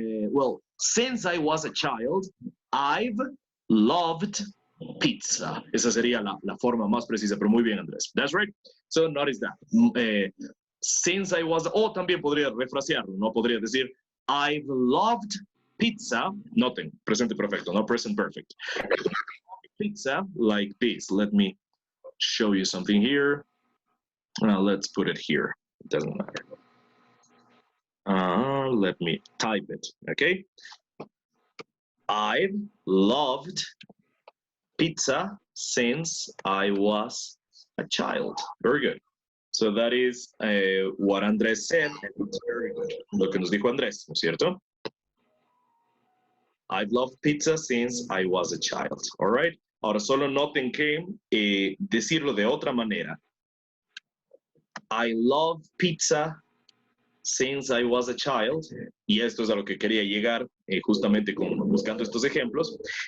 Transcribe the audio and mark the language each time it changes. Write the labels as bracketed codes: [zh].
[en] Well, since I was a child, I've loved pizza. [es] Esa sería la forma más precisa, pero muy bien, Andrés. [en] That's right. So notice that. Since I was, [es] o también podría refrasearlo, ¿no? Podría decir, [en] I've loved pizza. [es] Noten, presente perfecto, no present perfect. [en] Pizza like this. Let me show you something here. Let's put it here. It doesn't matter. Let me type it, okay? I've loved pizza since I was a child. Very good. So that is what Andrés said, and it's very good. [es] Lo que nos dijo Andrés, ¿no es cierto? [en] I've loved pizza since I was a child, all right? [es] Ahora solo noten que decirlo de otra manera. [en] I love pizza since I was a child, [es] y esto es a lo que quería llegar justamente buscando estos ejemplos.